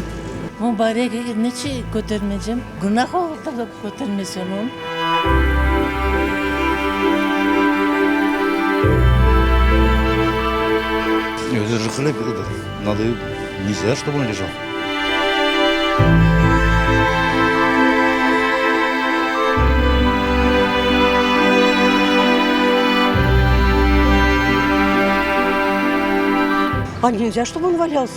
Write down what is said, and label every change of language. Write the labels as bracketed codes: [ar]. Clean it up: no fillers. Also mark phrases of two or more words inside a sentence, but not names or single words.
[crh] Mübarek neçe götürmeyeceğim. Günah olur da götürmesin onu. [ru] Это же хлеб, это надо, нельзя, чтобы он лежал. А нельзя, чтобы он валялся?